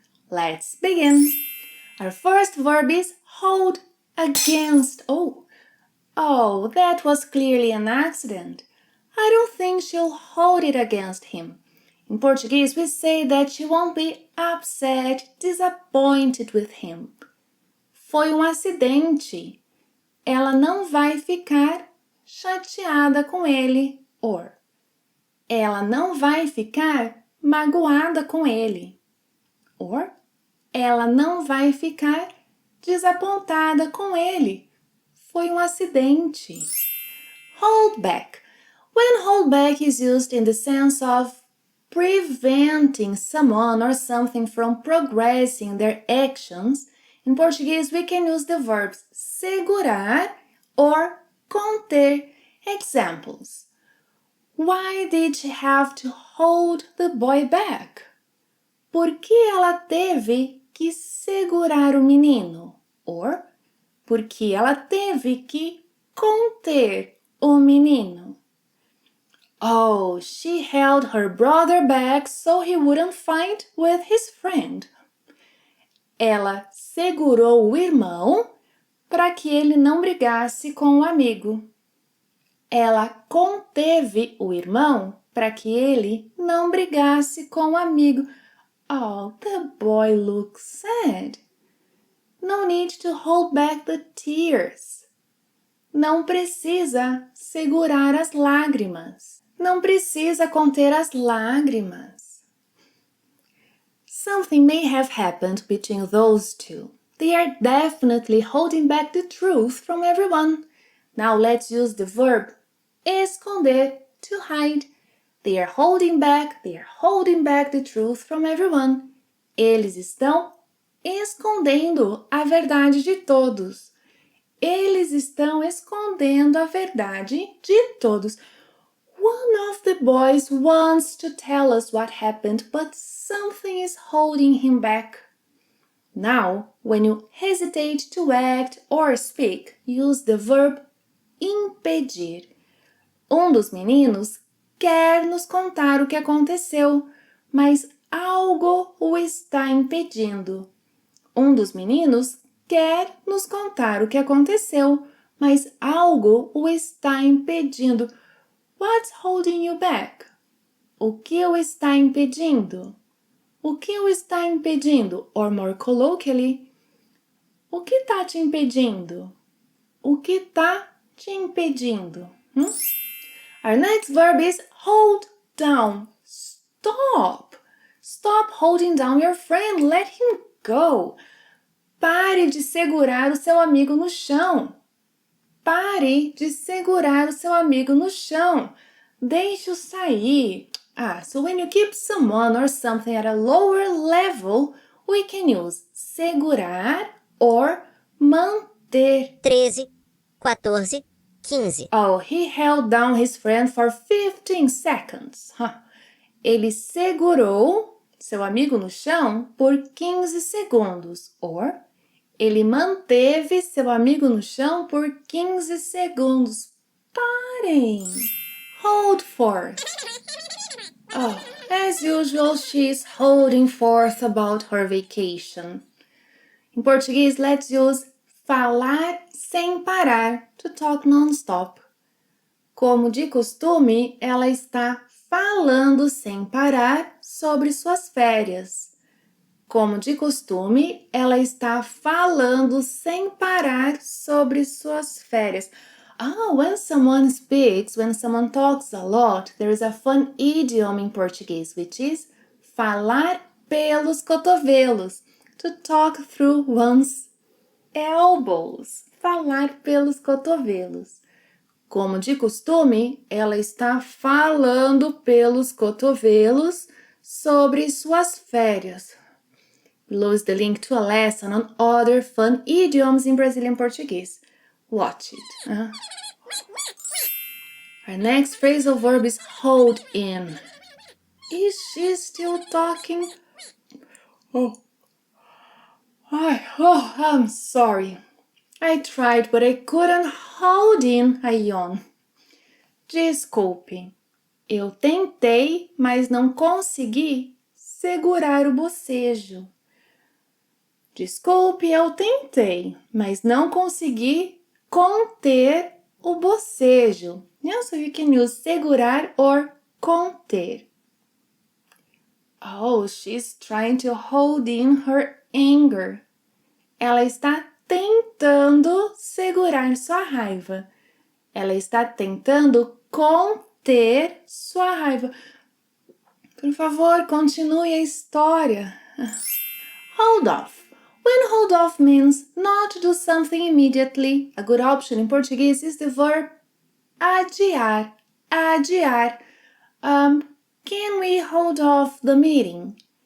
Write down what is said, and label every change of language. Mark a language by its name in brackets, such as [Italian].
[English] Let's begin. Our first verb is hold against. Oh, that was clearly an accident. I don't think she'll hold it against him. In Portuguese, we say that she won't be upset, disappointed with him. [Portuguese] Foi acidente. Ela não vai ficar chateada com ele. Or, ela não vai ficar magoada com ele. Or, ela não vai ficar desapontada com ele. Foi acidente. [English] Hold back. When hold back is used in the sense of preventing someone or something from progressing their actions, in Portuguese we can use the verbs segurar or conter. Examples. Why did she have to hold the boy back? [Portuguese] Por que ela teve que segurar o menino? Or, por que ela teve que conter o menino? [English] Oh, she held her brother back so he wouldn't fight with his friend. [Portuguese] Ela segurou o irmão para que ele não brigasse com o amigo. Ela conteve o irmão para que ele não brigasse com o amigo. [English] Oh, the boy looks sad. No need to hold back the tears. [Portuguese] Não precisa segurar as lágrimas. Não precisa conter as lágrimas. [English] Something may have happened between those two. They are definitely holding back the truth from everyone. Now let's use the verb esconder, to hide. They are holding back the truth from everyone. [Portuguese] Eles estão escondendo a verdade de todos. Eles estão escondendo a verdade de todos. [English] One of the boys wants to tell us what happened, but something is holding him back. Now, when you hesitate to act or speak, use the verb impedir. [Portuguese] Dos meninos quer nos contar o que aconteceu, mas algo o está impedindo. Dos meninos quer nos contar o que aconteceu, mas algo o está impedindo. [English] What's holding you back? [Portuguese] O que o está impedindo? O que o está impedindo? [English] Or more colloquially, [Portuguese] o que está te impedindo? O que está te impedindo? [English] Our next verb is hold down. Stop. Stop holding down your friend. Let him go. [Portuguese] Pare de segurar o seu amigo no chão. Pare de segurar o seu amigo no chão. Deixe-o sair. [English] So when you keep someone or something at a lower level, we can use segurar or manter. 13, 14, 15. Oh, he held down his friend for 15 seconds. [Portuguese] Ele segurou seu amigo no chão por 15 segundos. Or, ele manteve seu amigo no chão por 15 segundos. Parem! [English] Hold forth. As usual, she is holding forth about her vacation. In Portuguese, let's use [Portuguese] falar sem parar, [English] to talk non-stop. [Portuguese] Como de costume, ela está falando sem parar sobre suas férias. Como de costume, ela está falando sem parar sobre suas férias. [English] When someone talks a lot, there is a fun idiom in Portuguese, which is [Portuguese] falar pelos cotovelos, [English] to talk through one's elbows. [Portuguese] falar pelos cotovelos. Como de costume, ela está falando pelos cotovelos sobre suas férias. [English] Below is the link to a lesson on other fun idioms in Brazilian Portuguese. Watch it. Our next phrasal verb is hold in. Is she still talking? I'm sorry. I tried, but I couldn't hold in a yawn. [Portuguese] Desculpe. Eu tentei, mas não consegui segurar o bocejo. Desculpe, eu tentei, mas não consegui conter o bocejo. [English] Yeah, so you can use segurar or conter. Oh, she's trying to hold in her anger. [Portuguese] Ela está tentando segurar sua raiva. Ela está tentando conter sua raiva. Por favor, continue a história. [English] Hold off. When hold off means not to do something immediately, a good option in Portuguese is the verb adiar. Adiar. Can we hold off the meeting?